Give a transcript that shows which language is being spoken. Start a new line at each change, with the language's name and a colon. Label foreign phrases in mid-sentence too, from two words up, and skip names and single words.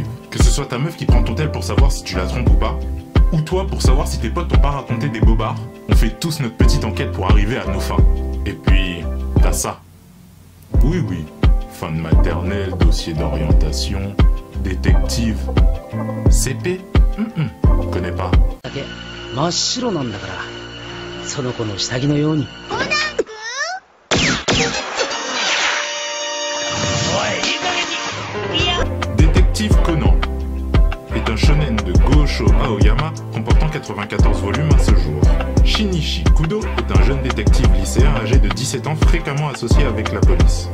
French: Que ce soit ta meuf qui prend ton tel pour savoir si tu la trompes ou pas, ou toi pour savoir si tes potes t'ont pas raconté des bobards, on fait tous notre petite enquête pour arriver à nos fins. Et puis, t'as ça. Oui, fin de maternelle, dossier d'orientation, détective, CP, connais pas.
Japanese: 真っ白なんだからその子の下着のように
French: Détective Conan est un shonen de Gosho Aoyama comportant 94 volumes à ce jour. Shinichi Kudo est un jeune détective lycéen âgé de 17 ans fréquemment associé avec la police.